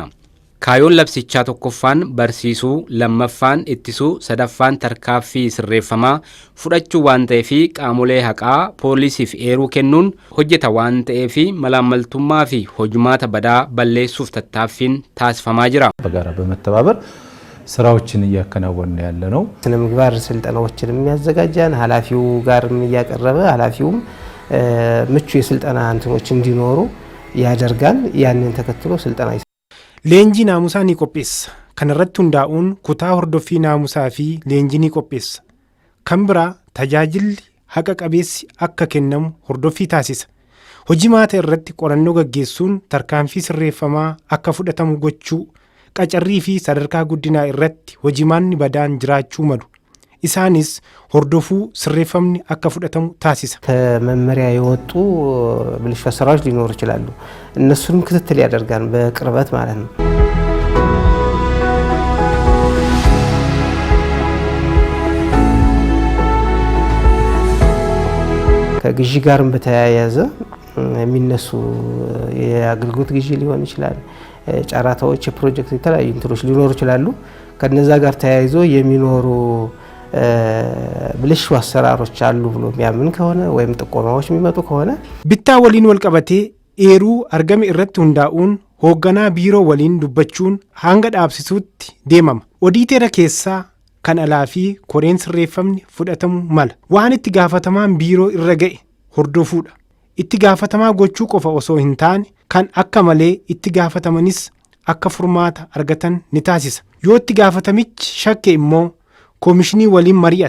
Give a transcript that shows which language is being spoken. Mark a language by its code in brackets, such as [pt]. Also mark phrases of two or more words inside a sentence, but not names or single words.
[om] Kaayoon labsichaa tokkoffaan barsiisuu, lammaffaan ittisuu, sadaffaan tarkaanfii sirreeffamaa fudhachuu waan ta'eef qaamolee haqaa poolisiif eeruu kennuun hojjeta waan ta'eef malaammaltummaa fi hojumaata badaa balleessuuf tattaaffiin taasifamaa jira. [am] በጋራ በመተባበር ስራዎችን እያከናወንን ያለ ነው። ስነ ምግባር ስልጠናዎችን የሚያዘጋጃን ኃላፊው ጋርም እያቀረበ ኃላፊውም ምቹ የስልጠና እንትኖች እንዲኖሩ ያደርጋል። ያንን ተከትሎ ስልጠና [om] leenjii naamusaa ni qopheessa. Kanarratti hundaa'uun kutaa hordoffii naamusaa fi leenjii ni qopheessa. Kan biraa tajaajilli haqa qabeessi akka kennamu hordoffii taasisa. Hojii maata irratti qorannoo gaggeessuun tarkaanfii sirreeffamaa akka fudhatamu gochuu, qacarrii fi sadarkaa guddinaa irratti hojimaanni badaan jiraachuu malu. Isaanis hordofuu sirreeffamni akka fudhatamu taasisa. [am] ከመመሪያ የወጡ ብልሹ አሰራሮች ሊኖሩ ይችላሉ። እነሱንም ክትትል ያደርጋል በቅርበት ማለት ነው። ከግዢ ጋርም በተያያዘ የሚነሱ የአገልግሎት ግዢ ሊሆን ይችላል። ጨረታዎች፣ የፕሮጀክት የተለያዩ እንትኖች ሊኖሩ ይችላሉ። ከነዛ ጋር ተያይዞ የሚኖሩ ብልሹ አሰራሮች አሉ ብሎ የሚያምን ከሆነ ወይም ጥቆማዎች የሚመጡ ከሆነ [om] bittaa waliin wal qabatee eeruu argame irratti hundaa'uun hoogganaa biiroo waliin dubbachuun hanga dhaabsisuutti deemama. Odiiteera keessaa kan alaa fi koreen sirreeffamni fudhatamu mala. Waan itti gaafatamaan biiroo irra ga'e hordofuudha. Itti gaafatamaa gochuu qofa osoo hin taane kan akka malee itti gaafatamanis akka furmaata argatan ni taasisa. Yoo itti gaafatamichi shakke immoo komishinii waliin mari'ata